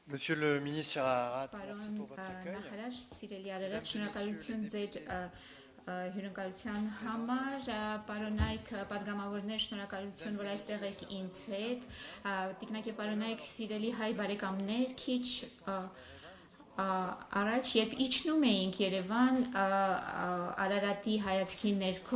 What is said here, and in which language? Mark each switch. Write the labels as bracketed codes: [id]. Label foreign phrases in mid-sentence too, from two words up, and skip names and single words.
[fr] Monsieur le ministre Chararat, merci [hy] Պարոն [fr] pour votre accueil. [hy] նախարար, սիրելի արարած, շնորհակալություն ձեր հյուրընկալության համար, պարոնայք պատգամավորներ, շնորհակալություն, որ այստեղ եք ինձ հետ, տիկնակ եւ պարոնայք, սիրելի հայ բարեկամներ, քիչ առաջ, երբ իջնում էինք Երևան Արարատի հայացքի ներքո,